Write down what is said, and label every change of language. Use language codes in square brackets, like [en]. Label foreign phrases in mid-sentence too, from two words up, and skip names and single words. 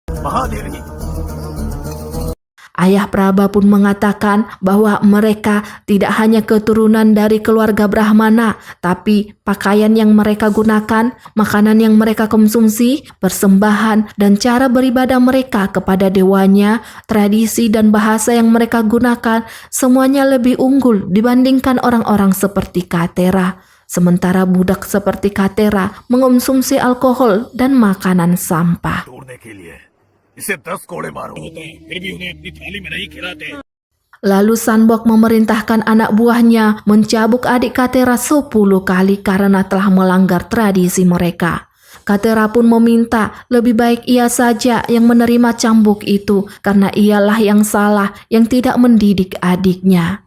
[id] Ayah Praba pun mengatakan bahwa mereka tidak hanya keturunan dari keluarga Brahmana, tapi pakaian yang mereka gunakan, makanan yang mereka konsumsi, persembahan, dan cara beribadah mereka kepada dewanya, tradisi dan bahasa yang mereka gunakan, semuanya lebih unggul dibandingkan orang-orang seperti Katera. Sementara budak seperti Katera mengonsumsi alkohol dan makanan sampah. [hi] तोड़ने के लिए इसे 10 कोड़े मारो फिर भी उन्हें अपनी थाली में नहीं खिलाते. [id] Lalu Sanbok memerintahkan anak buahnya mencabuk adik Katera 10 kali karena telah melanggar tradisi mereka. Katera pun meminta lebih baik ia saja yang menerima cambuk itu karena ialah yang salah yang tidak mendidik adiknya.